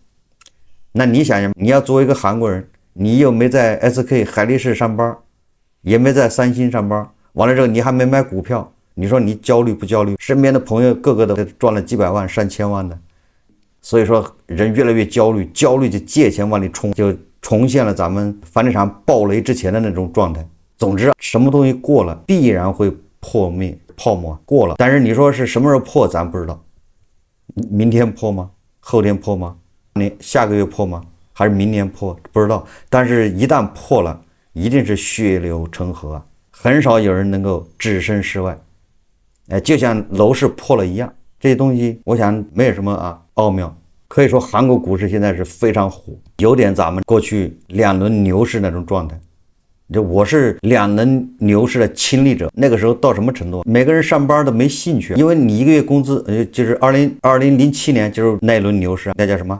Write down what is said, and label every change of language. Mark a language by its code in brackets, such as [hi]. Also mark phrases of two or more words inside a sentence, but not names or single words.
[zh] 那你想想，你要作為一個韓國人，你又沒在 SK 海力士上班，也沒在三星上班，完了之後你還沒買股票，你說你焦慮不焦慮？身邊的朋友個個都賺了幾百萬、上千萬的，所以說人越來越焦慮，焦慮就借錢往裡衝，就重現了咱們房地產暴雷之前的那種狀態。總之，什麼東西過了，必然會破滅。泡沫過了，但是你說是什麼時候破，咱不知道。明天破嗎？後天破嗎？下個月破嗎？還是明年破？不知道。但是一旦破了，一定是血流成河啊，很少有人能夠置身事外。就像樓市破了一樣，這些東西我想沒有什麼奧妙。可以說韓國股市現在是非常火，有點咱們過去2輪牛市那種狀態。我是2輪牛市的親歷者，那個時候到什麼程度？每個人上班都沒興趣，因為你一個月工資，就是2007年就是那輪牛市，那叫什麼？